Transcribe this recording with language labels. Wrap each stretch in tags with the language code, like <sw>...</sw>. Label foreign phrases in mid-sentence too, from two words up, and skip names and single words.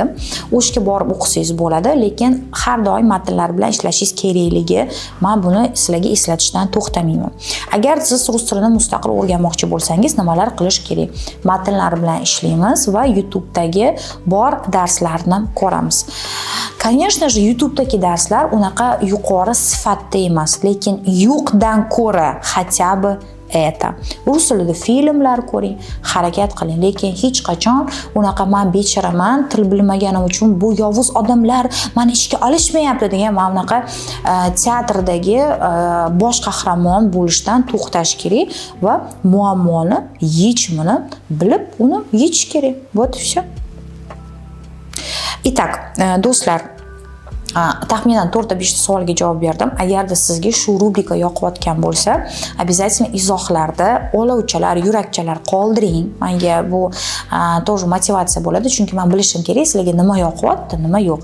<uz>O'shga borib o'qisangiz bo'ladi, lekin har doim matnlar bilan ishlashingiz kerakligi, men buni sizlarga eslatishdan to'xtamayman. Agar siz rus tilini mustaqil o'rganmoqchi bo'lsangiz, nimalar qilish kerak? Matnlar bilan ishlaymiz va YouTube'dagi bor darslarni ko'ramiz.</uz> <ru>Конечно же,</ru> <uz>YouTube'dagi darslar unaqa yuqori sifatda emas, lekin yo'qdan ko'ra</uz> <ru>хотя бы это.</ru> <uz>Rus tilida filmlar ko'ring, harakat qiling, lekin hech qachon unaqa "Men becharaman, til bilmaganim uchun bu yovuz odamlar meni ishga olishmayapti" degan mana bunaqa teatrdagi bosh qahramon bo'lishdan to'xtash kerak va muammoni yechimini bilib uni yechish kerak.</uz> <ru>Вот и всё. Итак,</ru> <uz>do'stlar, taxminan 4-5 savolga javob berdim. Agarda sizga shu rubrika yoqayotgan bo'lsa, обязательно izohlarda olovchalar, yurakchalar qoldiring. Menga bu тоже motivatsiya bo'ladi, chunki men bilishim kerak sizlarga nima yoqyapti, nima yo'q.</uz>